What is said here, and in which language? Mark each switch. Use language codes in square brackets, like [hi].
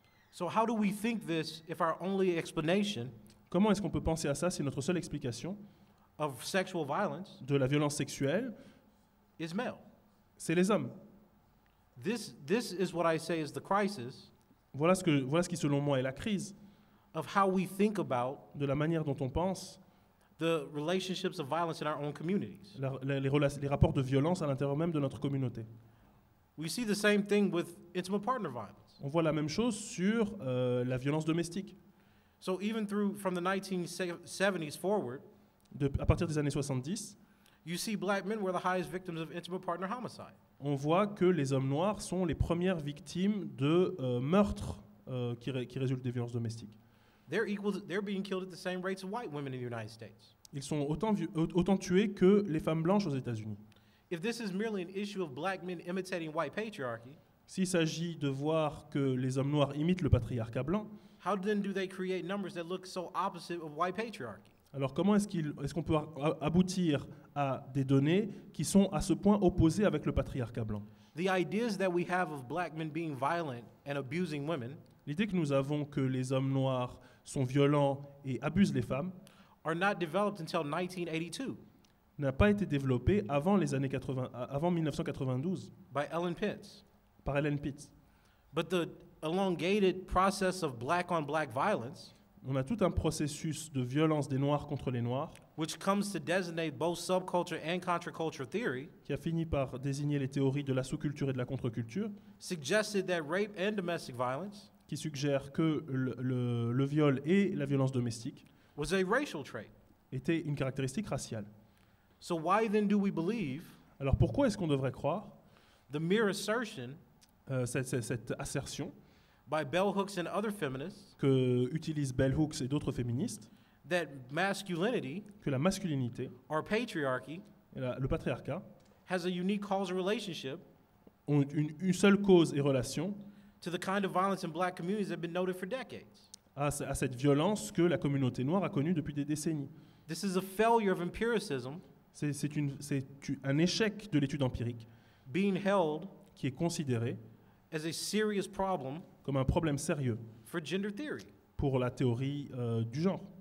[en] So how do we think this if our only explanation [fr] Comment est-ce qu'on peut penser à ça si notre seule explication [en] of sexual violence [fr] de la violence sexuelle, [en] is male? [fr] c'est les hommes? [en] This is what I say is the crisis [fr] Voilà ce qui, selon moi, est la crise [en] of how we think about [fr] de la manière dont on pense [en] the relationships of violence in our own communities. [fr] les rapports de violence à l'intérieur même de notre communauté. [en] We see the same thing with intimate partner violence. [fr] On voit la même chose sur la violence domestique. [en] So even from the 1970s forward, [fr] À partir des années 70, [en] you see black men were the highest victims of intimate partner homicide. [fr] on voit que les hommes noirs sont les premières victimes de meurtres qui résultent des violences domestiques. [en] They're being killed at the same rates of white women in the United States. [fr] Ils sont autant tués que les femmes blanches aux États-Unis. [en] If this is merely an issue of black men imitating white patriarchy, [fr] S'il s'agit de voir que les hommes noirs imitent le patriarcat blanc, [en] how then do they create numbers that look so opposite of white patriarchy? [fr] alors comment est-ce qu'on peut aboutir à des données qui sont à ce point opposées avec le patriarcat blanc? [en] The ideas that we have of black men being violent and abusing women [fr] L'idée que nous avons que les hommes noirs sont violents et abusent les femmes [en] are not developed until 1982 [fr] n'a pas été développée avant 1992 [en] by Ellen Pitts. [fr] par Ellen Pitts. [en] But the elongated process of black-on-black violence, [fr] On a tout un processus de violence des Noirs contre les Noirs [en] which comes to designate both subculture and contre-culture theory, [fr] qui a fini par désigner les théories de la sous-culture et de la contre-culture, [en] suggested that rape and domestic violence [fr] qui suggèrent que le viol et la violence domestique [en] was a racial trait. [fr] étaient une caractéristique raciale. [en] So why then do we believe [fr] Alors pourquoi est-ce qu'on devrait croire [en] the mere assertion [fr] cette assertion [en] by bell hooks and other feminists [fr] que utilisent Bell Hooks et d'autres féministes [en] that masculinity [fr] que la masculinité [en] or patriarchy [fr] et le patriarcat [en] has a unique causal relationship [fr] ont une seule cause et relation [en] to the kind of violence in black communities that have been noted for decades? [fr] à cette violence que la communauté noire a connue depuis des décennies. [en] This is a failure of empiricism [fr] C'est un échec de l'étude empirique [en] being held [fr] qui est considéré [en] as a serious problem [fr] comme un problème sérieux [en] for gender theory. [fr] pour la théorie du genre.